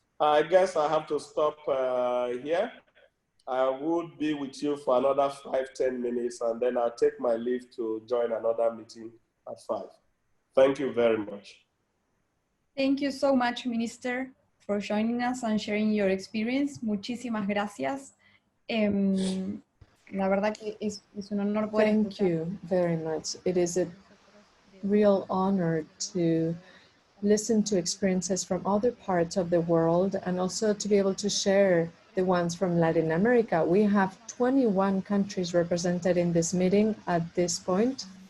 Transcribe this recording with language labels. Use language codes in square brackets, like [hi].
[en] I guess I have to stop here. I would be with you for another 5-10 minutes, and then I'll take my leave to join another meeting at 5. Thank you very much. Thank you so much, Minister, for joining us and sharing your experience. [es] Muchísimas gracias. La verdad que es un honor poder [en] Thank you very much. It is a real honor to listen to experiences from other parts of the world and also to be able to share the ones from Latin America. We have 21 countries represented in this meeting at this point.